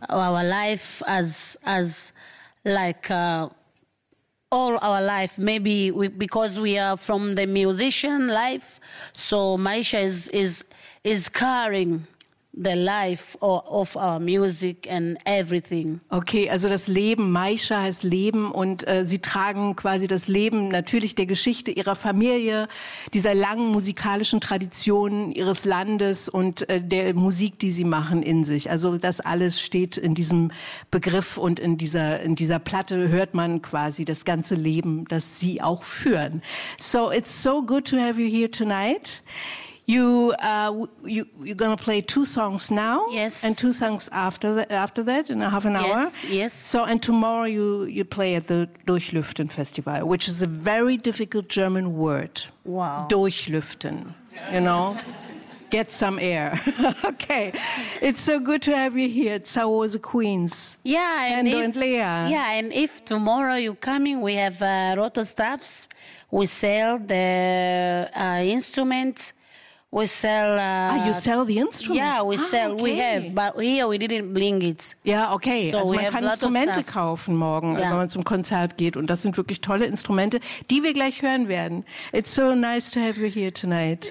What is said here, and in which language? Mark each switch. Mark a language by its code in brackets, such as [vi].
[en] Our life as like all our life. Maybe because we are from the musician life, so Maisha is carrying the life of our music and everything. [de] Okay, also das Leben, Maisha heißt Leben und sie tragen quasi das Leben natürlich der Geschichte ihrer Familie, dieser langen musikalischen Tradition ihres Landes und der Musik, die sie machen in sich. Also das alles steht in diesem Begriff und in dieser Platte hört man quasi das ganze Leben, das sie auch führen. [en] So it's so good to have you here tonight. You're gonna play two songs now, yes, and two songs after that in a half an hour. Yes. So and tomorrow you play at the Durchlüften Festival, which is a very difficult German word. Wow. Durchlüften, you know, get some air. Okay, it's so good to have you here. It's Sawoz Queens. Yeah, and Leah. Yeah, and if tomorrow you're coming, we have a lot of stuffs. We sell the instruments. We sell... you sell the instruments? Yeah, we sell. Okay. We have, but here we didn't bring it. [de] Ja, okay. [en] So [de] also [en] we [de] man [en] have [de] kann Instrumente kaufen morgen, yeah, wenn man zum Konzert geht. Und das sind wirklich tolle Instrumente, die wir gleich hören werden. [en] It's so nice to have you here tonight.